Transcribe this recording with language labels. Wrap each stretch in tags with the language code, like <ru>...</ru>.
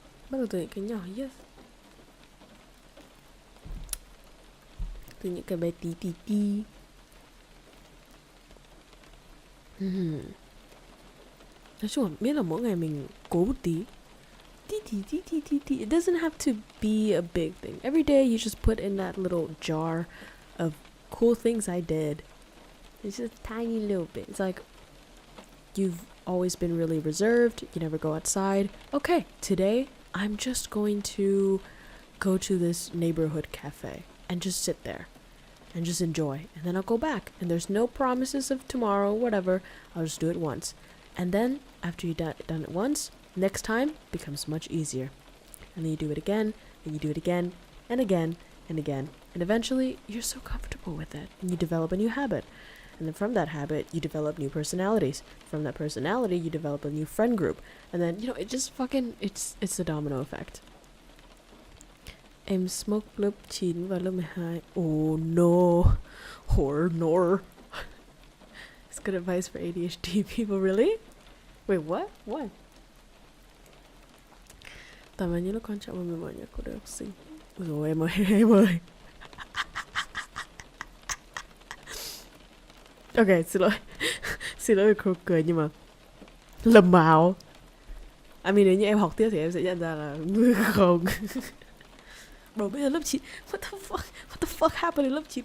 <vi>Bắt đầu từ những cái nhỏ, yes. Từ những cái bé tí. Nói chung là biết là mỗi ngày mình cố một tí.</vi> <en>It doesn't have to be a big thing. Every day you just put in that little jar of cool things I did. It's just a tiny little bit. It's like you've always been really reserved. You never go outside. Okay, today I'm just going to go to this neighborhood cafe and just sit there and just enjoy. And then I'll go back. And there's no promises of tomorrow, whatever. I'll just do it once. And then after you've done it once, next time becomes much easier. And then you do it again, and you do it again, and again, and again. And eventually, you're so comfortable with it. And you develop a new habit. And then from that habit, you develop new personalities. From that personality, you develop a new friend group. And then, it just fucking, it's the domino effect.</en> <vi>Em smoke lớp 9 và lớp 12.</vi> <en>Oh no. Horror nor. It's good advice for ADHD people, really? Wait, what? What?</en> <vi>Tầm là những lúc quan trọng mà mình mở nhạc của đời học sinh. Rồi em ơi, em ơi. Ok, xin lỗi. Xin lỗi vì cười nhưng mà lầm mạo.</vi> <en>I mean,</en> <vi>nếu như em học tiếp thì em sẽ nhận ra là không. Bro, bây giờ lớp 9.</vi> <en>What the fuck happened in</en> <vi>lớp 9?</vi>